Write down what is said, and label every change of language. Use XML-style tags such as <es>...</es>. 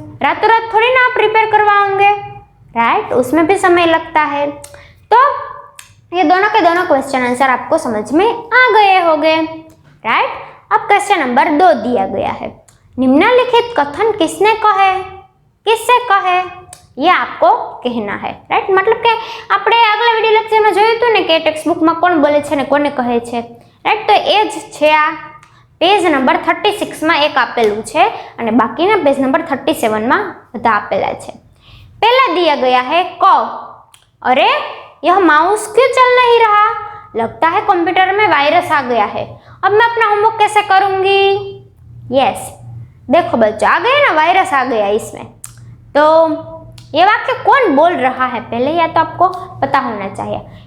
<hi>रातों रात थोड़ी ना आप रिपेयर करवाओगे, राइट? उसमें भी समय लगता है। तो ये दोनों के दोनों क्वेश्चन आंसर आपको समझ में आ गए होंगे, राइट? अब क्वेश्चन नंबर 2 दिया गया है, निम्नलिखित कथन किसने कहे, किससे कहे, ये आपको कहना है, राइट?</hi> <gu>मतलब કે આપણે આગલા વિડિયો લેક્ચરમાં જોયું હતું ને કે ટેક્સ્ટ બુકમાં કોણ બોલે છે ને કોને કહે છે, રાઈટ? તો એ જ છે આ પેજ નંબર 36 માં એક આપેલું છે અને બાકીના પેજ નંબર 37 માં બધા આપેલા છે।</gu> <hi>पहला दिया गया है क, अरे यह माउस क्यों चल नहीं रहा, लगता है कंप्यूटर में वायरस आ गया है, अब मैं अपना होमवर्क कैसे करूंगी? यस, देखो बच्चों, आ गया ना, वायरस आ गया इसमें। तो ये वाक्य कौन बोल रहा है पहले या तो आपको पता होना चाहिए।</hi>